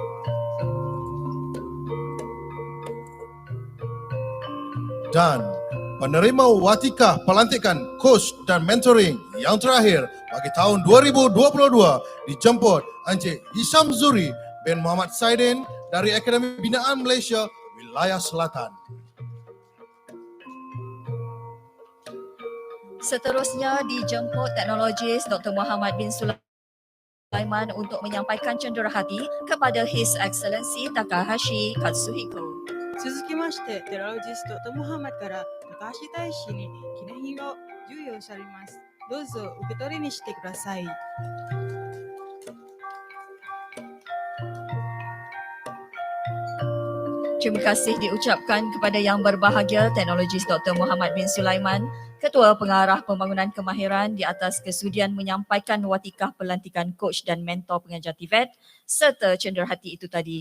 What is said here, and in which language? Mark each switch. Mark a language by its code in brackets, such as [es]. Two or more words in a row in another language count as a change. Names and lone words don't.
[ms] Dan penerima watikah pelantikan coach dan mentoring yang terakhir bagi tahun 2022 dijemput Encik Hisham Zuri bin Muhammad Saidin dari Akademi Binaan Malaysia Wilayah Selatan. Seterusnya dijemput teknologis Dr. Muhammad bin Sulaiman untuk menyampaikan cenderahati kepada His Excellency Takahashi Katsuhiko. [ja] 続きまして、テラロジストとモハマドから高橋大使に記念品を授与されます。どうぞ受け取りにしてください。 [ms] Terima kasih diucapkan kepada Yang Berbahagia Teknologis Dr. Muhammad bin Sulaiman, Ketua Pengarah Pembangunan Kemahiran di atas kesudian menyampaikan watikah pelantikan coach dan mentor pengajar TVET serta cenderahati itu tadi.